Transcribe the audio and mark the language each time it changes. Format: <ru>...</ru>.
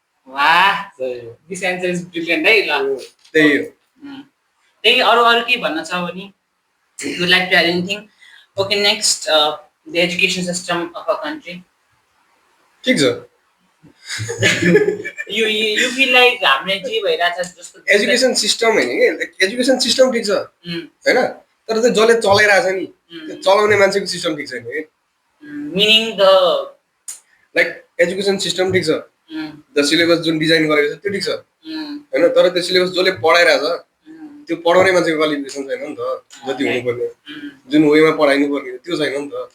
<en>वाह, this answer is brilliant है ल.</en> <ne>त्यही हो. त्यही अरू के भन्न छ भने</ne> <en>you would like to add anything? Okay, next, the education system of our country.</en> <ne>ठिक छ.</ne> <en>You feel like</en> <ne>हामीले जे भइरहेछ जस्तो एजुकेसन सिस्टम होइन कि, एजुकेसन सिस्टम ठिक छ होइन, तर त्यो जसले चलाइरहेछ नि त्यो चलाउने मान्छेको सिस्टम ठिक छैन कि.</ne> <en>meaning the</en> <ne>like education system ठिक छ, द सिलेबस जुन डिजाइन गरेको छ त्यो ठिक छ होइन, तर त्यो सिलेबस जसले पढाइरहेछ त्यो पढाउने मान्छेको क्वालिफिकेसन छैन नि त, जति हुनुपर्ने जुन वेमा पढाइनु पर्ने त्यो छैन नि त.</ne>